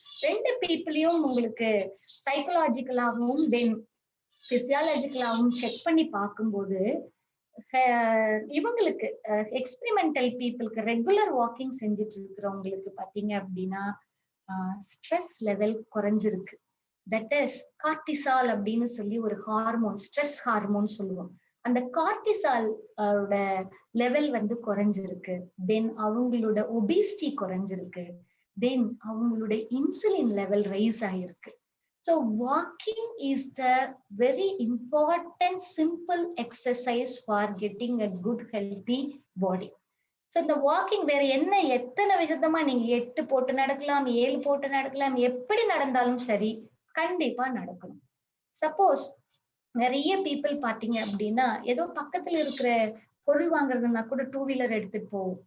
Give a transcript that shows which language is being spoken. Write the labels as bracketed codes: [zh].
[ta] ரெண்டு பீப்புளையும் உங்களுக்கு சைக்கலாஜிக்கலாகவும் தென் பிசியாலஜிக்கலாகவும் செக் பண்ணி பார்க்கும்போது இவங்களுக்கு எக்ஸ்பெரிமெண்டல் பீப்புளுக்கு ரெகுலர் வாக்கிங் செஞ்சுட்டு இருக்கிறவங்களுக்கு பாத்தீங்க அப்படின்னா ஸ்ட்ரெஸ் லெவல் குறைஞ்சிருக்கு. தட் இஸ் கார்டிசால் அப்படின்னு சொல்லி ஒரு ஹார்மோன், ஸ்ட்ரெஸ் ஹார்மோன் சொல்லுவோம். அந்த கார்டிசால் லெவல் வந்து குறைஞ்சிருக்கு. தென் அவங்களோட ஒபிசிட்டி குறைஞ்சிருக்கு. தென் அவங்களுடைய இன்சுலின் லெவல் ரைஸ் ஆயிருக்கு. [en] So walking is the very important simple exercise for getting a good healthy body. [ta] So இந்த வாக்கிங் வேற என்ன எத்தனை விதமா நீங்க 8 போட்டு நடக்கலாம், 7 போட்டு நடக்கலாம், எப்படி நடந்தாலும் சரி கண்டிப்பா நடக்கணும். சப்போஸ் நிறைய பீப்புள் பாத்தீங்க அப்படின்னா ஏதோ பக்கத்துல இருக்கிற பொருள் வாங்குறதுன்னா கூட 2 வீலர் எடுத்துட்டு போவோம்.